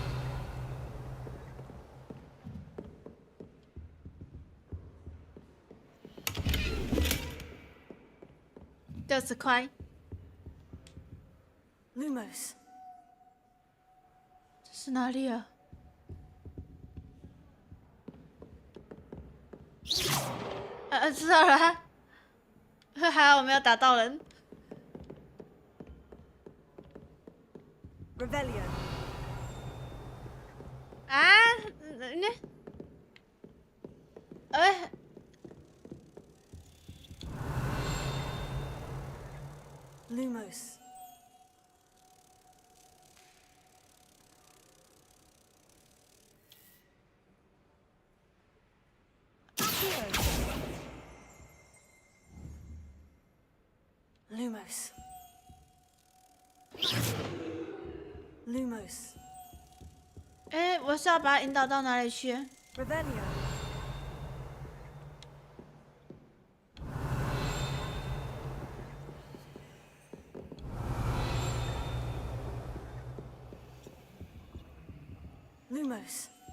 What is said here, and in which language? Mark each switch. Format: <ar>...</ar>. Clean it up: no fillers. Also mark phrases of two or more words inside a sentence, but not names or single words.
<zh>60 块。 Lumos. 这是哪里啊？知道了。还好我没有打到人。 Revelio. 啊？ Lumos. Lumos. Lumos. 我是要把它引导到哪里去 Revelio. Lumos.</zh>